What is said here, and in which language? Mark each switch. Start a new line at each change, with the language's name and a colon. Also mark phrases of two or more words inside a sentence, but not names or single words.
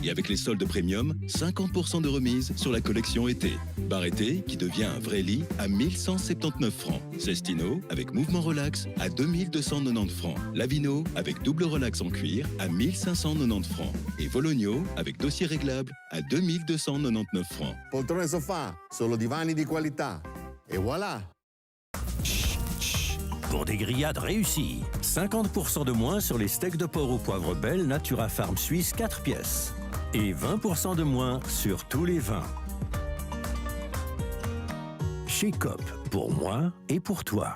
French: Et avec les soldes premium, 50% de remise sur la collection été. Bar été qui devient un vrai lit à 1179 francs. Cestino avec mouvement relax à 2290 francs. Lavino avec double relax en cuir à 1590 francs. Et Vologno avec dossier réglable à 2299 francs.
Italian: Poltrone sofà, solo divani di qualità.
French: Et voilà. Pour des grillades réussies, 50% de moins sur les steaks de porc au poivre belle Natura Farm Suisse 4 pièces. Et 20% de moins sur tous les vins. Chez Coop, pour moi et pour toi.